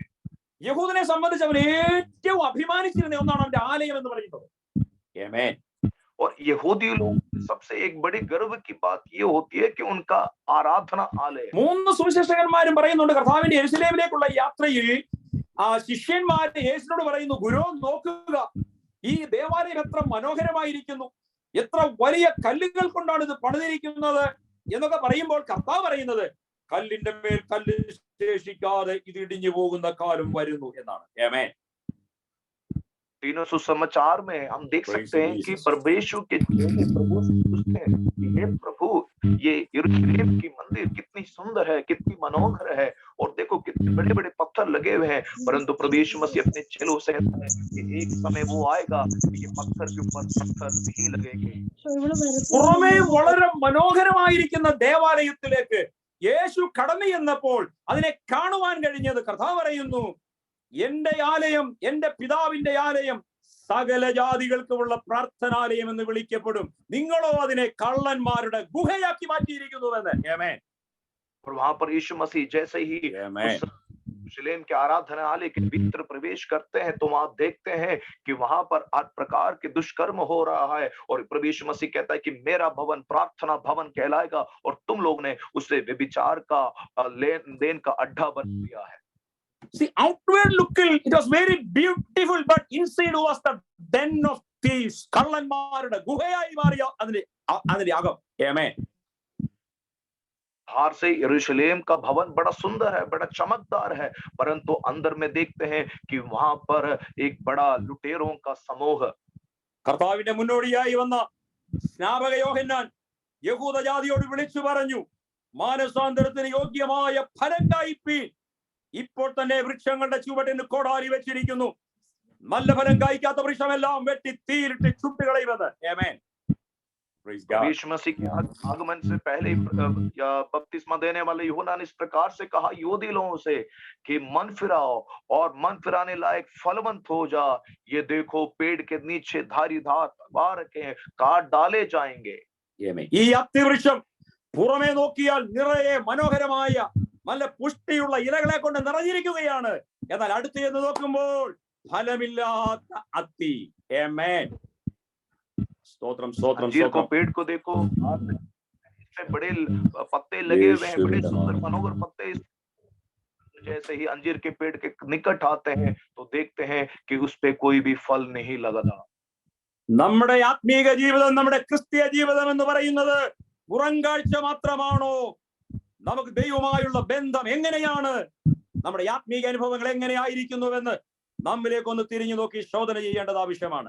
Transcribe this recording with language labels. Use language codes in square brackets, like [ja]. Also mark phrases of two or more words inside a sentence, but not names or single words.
[ml] യഹൂദനെ സംബന്ധിച്ച് അവൻ ഏറ്റവും അഭിമാനിച്ചിരുന്ന ഒന്നാണ് അവന്റെ ആലയം എന്ന് പറയുന്നത്. ആമേൻ. [hi] और यहूदी लोग सबसे एक बड़ी गर्व की बात ये होती है कि उनका आराधना आलय है। [ml] 3 സുവിശേഷകന്മാരും പറയുന്നുണ്ട് കർത്താവിന്റെ യെരൂശലേമിലേക്കുള്ള യാത്രയിൽ ശിഷ്യന്മാരെ യേശുവിനോട് പറയുന്നു, ഗുരു നോക്കുക, ഈ ദേവാലയം എത്ര മനോഹരമായിരിക്കുന്നു, എത്ര വലിയ കല്ലുകൾ കൊണ്ടാണ് ഇത് പണിതിരിക്കുന്നത് എന്നൊക്കെ പറയുമ്പോൾ കർത്താവ് പറയുന്നത്, കല്ലിന്റെ മേൽ കല്ല് ശേഷിക്കാതെ ഇത് ഇടിഞ്ഞു പോകുന്ന കാലം വരുന്നു എന്നാണ്. ആമേൻ. [hi] तीनों सुसमाचार में हम देख सकते हैं कि परमेश्वर के प्रभु से पूछते हैं कि हे प्रभु, ये यरूशलेम की मंदिर कितनी सुंदर है, कितनी मनोहर है, और देखो कितने बड़े बड़े पत्थर लगे हुए हैं, परंतु प्रभु यीशु मसीह अपने चेलों से कहता है कि एक समय वो आएगा कि ये पत्थर के ऊपर पत्थर नहीं लगेंगे। [ml] പുറമേ വളരെ മനോഹരമായിരിക്കുന്ന ദേവാലയത്തിലേക്ക് യേശു കടന്നു ചെന്നപ്പോൾ അതിനെ കാണുവാൻ കഴിഞ്ഞത് കർത്താവ് പറയുന്നു, എന്റെ ആലയം, എന്റെ പിതാവിന്റെ ആലയം സകല ജാതികൾക്കുമുള്ള പ്രാർത്ഥനാലയം എന്ന് വിളിക്കപ്പെടും, നിങ്ങളോ അതിനെ കള്ളന്മാരുടെ ഗുഹയാക്കി മാറ്റിയിരിക്കുന്നുവെന്ന്. ആമേൻ. [hi] और वहां पर यीशु मसीह जैसे ही यरूशलेम के आराधनालय के भीतर प्रवेश करते हैं तो वहां देखते हैं कि वहां पर हर प्रकार के दुष्कर्म हो रहा है, और प्रभु यीशु मसीह कहता है कि मेरा भवन प्रार्थना भवन कहलाएगा, और तुम लोग ने उसे व्यभिचार का लेन देन का अड्डा बना दिया है। [en] See, outward look it was very beautiful, but inside was the den of thieves. [ml] കള്ളന്മാരുടെ ഗുഹയായി മാറിയ അതിന്റെ അകം. ആമേൻ. [hi] बाहर से यरूशलेम का भवन बड़ा सुंदर है, बड़ा चमकदार है, परंतु अंदर में देखते हैं कि वहां पर एक बड़ा लुटेरों का समूह। [ml] കർത്താവിന്റെ മുന്നോടിയായി വന്ന സ്നാപക യോഹന്നാൻ യഹൂദ ജാതിയോട് വിളിച്ചു പറഞ്ഞു, മാനസാന്തരത്തിന് യോഗ്യമായ ഫലം കായ്പീൻ, ഇപ്പോൾ തന്നെ വൃക്ഷങ്ങളുടെ ചുവട്ടിന് കോടാലി വെച്ചിരിക്കുന്നു, നല്ല ഫലം കായ്ക്കാത്ത വൃക്ഷമെല്ലാം വെട്ടി തീയിലിട്ട് ചുട്ടുകളയുമെന്ന്. ആമേൻ. [hi] यीशु मसीह के आगमन से पहले बपतिस्मा देने वाले यूहन्ना ने इस प्रकार से कहा यहूदी लोगों से कि मन फिराओ और मन फिराने लायक फलवंत हो जा, ये देखो पेड़ के नीचे धारीदार तलवार रखे हैं, काट डाले जाएंगे। [ml] ഈ അത്തിവൃക്ഷം പുറമേ നോക്കിയാൽ നിറയെ മനോഹരമായ നല്ല പുഷ്ടിയുള്ള ഇലകളെ കൊണ്ട് നിറഞ്ഞിരിക്കുകയാണ്, എന്നാൽ അടുത്ത് ചെന്ന് നോക്കുമ്പോൾ ഫലമില്ലാത്ത അത്തി. ആമേൻ. स्तोत्रम स्तोत्रम स्तोत्रम। [hi] पेड़ को देखो, इसमें बड़े पत्ते लगे हुए हैं, बड़े सुंदर मनोहर पत्ते। जैसे ही अंजीर के पेड़ के निकट आते हैं तो देखते हैं कि उस पे कोई भी फल नहीं लगता। [ml] നമ്മുടെ ആത്മീക ജീവിതം, നമ്മുടെ ക്രിസ്തീയ ജീവിതം എന്ന് പറയുന്നത് പുറംകാഴ്ച മാത്രമാണോ? നമുക്ക് ദൈവവുമായുള്ള ബന്ധം എങ്ങനെയാണ്, നമ്മുടെ ആത്മീക അനുഭവങ്ങൾ എങ്ങനെയായിരിക്കുന്നുവെന്ന് നമ്മിലേക്ക് ഒന്ന് തിരിഞ്ഞു നോക്കി ശോധന ചെയ്യേണ്ടത് ആവശ്യമാണ്.